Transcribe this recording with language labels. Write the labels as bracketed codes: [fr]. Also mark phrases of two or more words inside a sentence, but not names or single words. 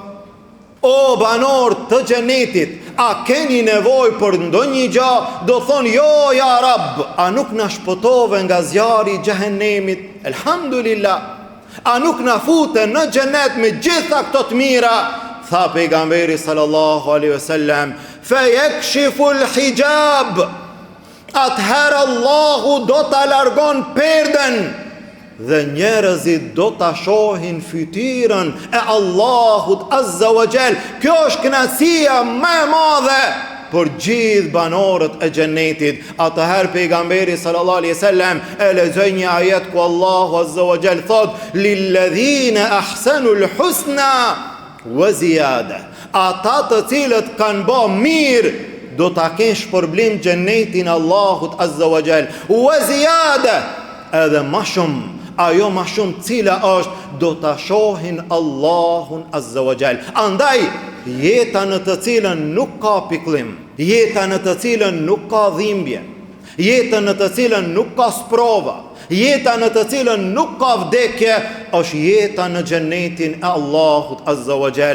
[sq] O banor të xhenetit, a keni nevojë për ndonjë gjë? Do thonë: jo [ar] يا رب, [sq] a nuk na shpëtove nga zjarri i xhehenemit? Elhamdulillah. A nuk na fute në xhenet me gjitha këto të mira? Tha pejgamberi [ar] صلى الله عليه وسلم: فيكشف الحجاب. [sq] Atëherë Allahu do ta largon perden dhe njerëzit do ta shohin fytyrën e Allahut [ar] عز وجل. [sq] Kjo është kënaqësia më e madhe për gjithë banorët e xhenetit. Atëherë pejgamberi [ar] صلى الله عليه وسلم [sq] e lexoi një ajet ku Allahu [ar] عز وجل [sq] thot: [ar] للذين أحسنوا الحسنى وزيادة. [sq] Ata të cilët kanë bë mirë do ta kenë shpërblim xhenetin Allahut [ar] عز وجل. وزيادة, [sq] edhe më shumë. Ajo më shumë cila është, do ta shohin Allahun [ar] عز وجل. [sq] Andaj jeta në të cilën nuk ka pikëllim, jeta në të cilën nuk ka dhimbje, jeta në të cilën nuk ka sprova, jeta në të cilën nuk ka vdekje, është jeta në xhenetin e Allahut [ar] عز وجل.